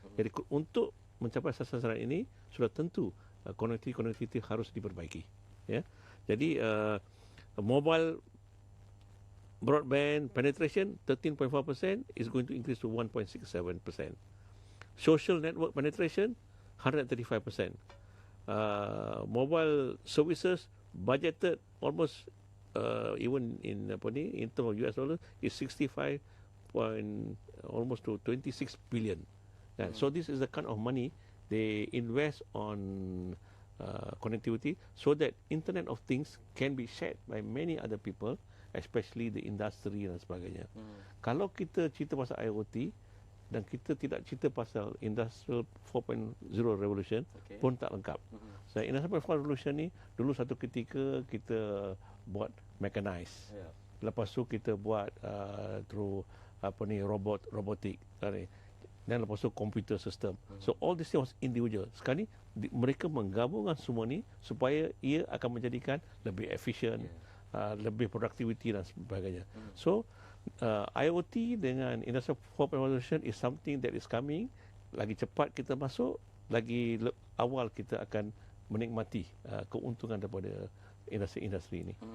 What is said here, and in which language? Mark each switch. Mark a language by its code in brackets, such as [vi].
[ms] Jadi untuk mencapai sasaran ini sudah tentu konektiviti harus diperbaiki. Ya. [en] Jadi mobile broadband penetration 13.4% is going to increase to 1.67%. Social network penetration 135%. Mobile services budgeted almost even in terms of US dollar is 65 almost to 26 billion. So this is the kind of money they invest on connectivity so that Internet of Things can be shared by many other people, especially the industry [ms] dan sebagainya. Kalau kita cerita pasal IoT dan kita tidak cerita pasal Industrial 4.0 Revolution pun tak lengkap. So Industrial 4.0 Revolution ni dulu satu ketika kita buat mechanized. Lepas tu kita buat through robotik. Dan lepas tu computer system. [en] So all this was individual. [ms] Sekarang ni mereka menggabungkan semua ni supaya ia akan menjadikan lebih efisien, lebih productivity dan sebagainya. [en] So IoT dengan Industrial 4.0 Revolution is something that is coming. [ms] Lagi cepat kita masuk, lagi awal kita akan menikmati keuntungan daripada industri ini.